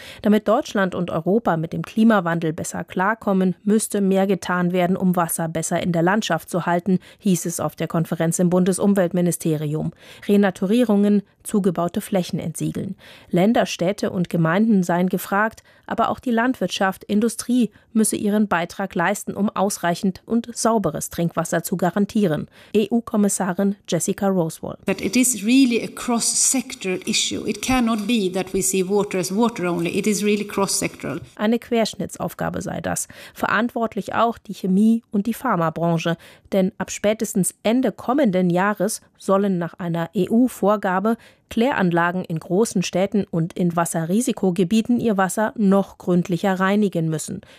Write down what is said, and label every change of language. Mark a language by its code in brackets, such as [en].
[de] Damit Deutschland und Europa mit dem Klimawandel besser klarkommen, müsste mehr getan werden, um Wasser besser in der Landschaft zu halten, hieß es auf der Konferenz im Bundesumweltministerium. Renaturierungen, zugebaute Flächen entsiegeln. Länder, Städte und Gemeinden seien gefragt, aber auch die Landwirtschaft, Industrie müsse ihren Beitrag leisten, um ausreichend und sauberes Trinkwasser zu garantieren. EU-Kommissarin Jessica Rosewall. [en] But it is really a cross-sectoral issue. It cannot be that we see water as water only. It is really cross-sectoral. [de] Eine Querschnittsaufgabe sei das. Verantwortlich auch die Chemie- und die Pharmabranche. Denn ab spätestens Ende kommenden Jahres sollen nach einer EU-Vorgabe Kläranlagen in großen Städten und in Wasserrisikogebieten ihr Wasser noch gründlicher reinigen müssen.